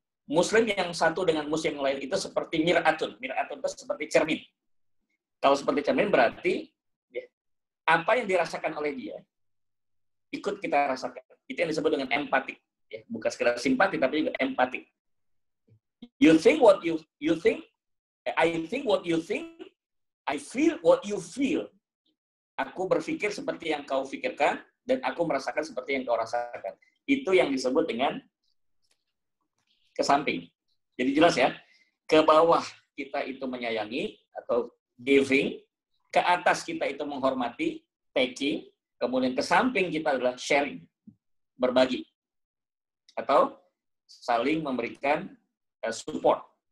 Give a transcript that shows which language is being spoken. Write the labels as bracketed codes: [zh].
[id] Muslim yang satu dengan muslim yang lain itu seperti mir'atun. Mir'atun itu seperti cermin. Kalau seperti cermin berarti apa yang dirasakan oleh dia ikut kita rasakan. Itu yang disebut dengan empati. Ya, bukan sekedar simpati, tapi juga empati. [en] You think what you think, I think what you think, I feel what you feel. [id] Aku berpikir seperti yang kau pikirkan, dan aku merasakan seperti yang kau rasakan. Itu yang disebut dengan ke samping. Jadi jelas ya, ke bawah kita itu menyayangi atau giving, ke atas kita itu menghormati, taking, kemudian ke samping kita adalah sharing, berbagi, atau saling memberikan support.